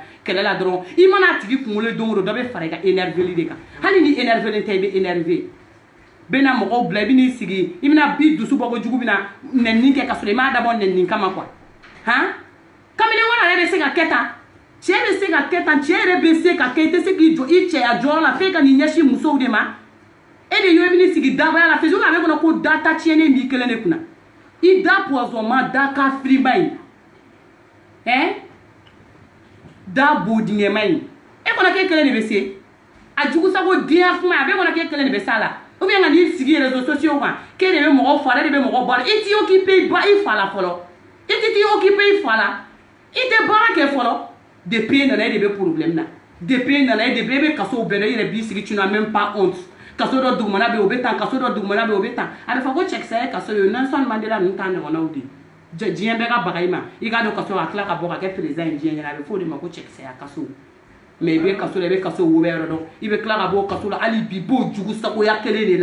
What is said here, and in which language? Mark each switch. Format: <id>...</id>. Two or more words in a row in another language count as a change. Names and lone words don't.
<bm>kɛlɛ la dɔrɔn i mana tigi kunkolo don o don dɔ bɛ fara i ka énerveli de kan hali ni énervelen tɛ i bɛ énervé bena mɔgɔw bila i bɛn'i sigi i bɛna bi dusu bɔ ko jugu bɛna nɛnini kɛ ka sɔrɔ i m'a dabɔ nɛnini kama quoi han kamalen wɛrɛ yɛrɛ bɛ se ka kɛ tan cɛ bɛ se ka kɛ tan cɛ yɛrɛ bɛ se ka kɛ i tɛ se k'i jɔ i cɛya jɔyɔrɔ la f'e ka n'i ɲɛsin musow de ma e de ye i bɛn'i sigi dabaya la Facebook a bɛ kɔnɔ ko da ta tiɲɛnen b'i kelen de kunna i da poisonnement da kafiriba in da bodingɛma in e kɔnɔ k'e kelen de bɛ se a jugusago diɲɛ kuma a bɛ kɔnɔ k'e kelen de bɛ s'a la</bm> <fr>ou bien</fr> <bm>ka n'i sigi</bm> <fr>réseaux sociaux</fr> <bm>kan k'e de bɛ mɔgɔw fɔ ale de bɛ mɔgɔw balo i t'i occupé i fa la fɔlɔ i t'i occupé i fa la i tɛ baara kɛ fɔlɔ depuis e nana e de bɛ problème na depuis e nana e de bɛ e bɛ kasow bɛɛ la i yɛrɛ b'i sigi</bm> <fr>tu n'as même pas honte</fr> <bm>kaso dɔ dugumana bɛ yen o bɛ tan kaso dɔ dugumana bɛ yen o bɛ tan a bɛ fɔ ko cɛkisɛ ye kaso ye Nelson Mandela ninnu t'a ɲɔgɔnnaw de diɲɛ bɛɛ ka baga i ma i k'a dɔn kaso a tila ka bɔ ka kɛ président ye diɲɛ ɲɛna a bɛ fɔ o de ma ko cɛkisɛya kaso mais i bɛ kaso la i bɛ kaso wo bɛɛ yɔrɔ dɔn i bɛ tila ka bɔ kaso la hali bi b'o jugu sagoya kelen de</bm>